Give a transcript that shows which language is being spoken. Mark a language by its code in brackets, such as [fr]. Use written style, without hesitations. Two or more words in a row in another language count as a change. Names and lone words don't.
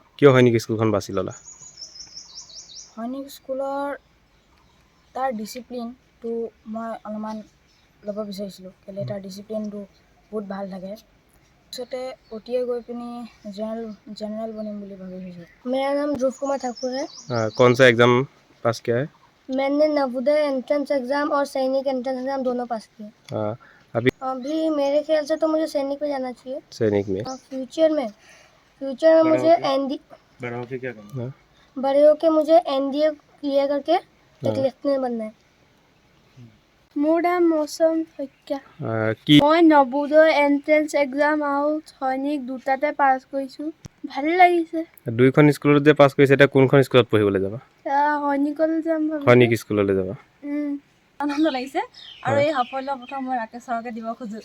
[as] কিয় সৈনিক স্কুলখন বাছি ল'লা? সৈনিক স্কুলৰ তাৰ ডিচিপ্লিনটো মই অলপমান ল'ব বিচাৰিছিলোঁ, কেলৈ তাৰ ডিচিপ্লিনটো বহুত ভাল থাকে। পিছতে অতিয়ে গৈ পিনি জেনেৰেল বনিম বুলি ভাবিছোঁ। [hi] मेरा नाम ध्रुव कुमार ठाकुर है। कौन सा एग्ज़ाम पास किया है? मैंने नवोदय एंट्रेंस एग्ज़ाम और सैनिक एंट्रेंस एग्ज़ाम दोनों पास किए। अभी मेरे ख्याल से तो मुझे सैनिक में जाना चाहिए। सैनिक में? फ्यूचर में मुझे बड़े होके मुझे NDA क्लियर करके एक लेफ्टिनेंट बनना है। [as] মোৰ নাম মৌচুম শইকীয়া। মই নবোদয় এন্ট্ৰেন্স এক্সাম আৰু সৈনিক দুটাতে পাছ কৰিছোঁ। ভালে লাগিছে। দুইখন স্কুলত যে পাছ কৰিছে, এতিয়া কোনখন স্কুলত পঢ়িবলৈ যাবা? সৈনিকলৈ যাম ভাবিছোঁ। সৈনিক স্কুললৈ যাবা? আনন্দ লাগিছে আৰু এই সাফল্য প্ৰথম মই ৰাকেশ ছাৰকে দিব খোজোঁ।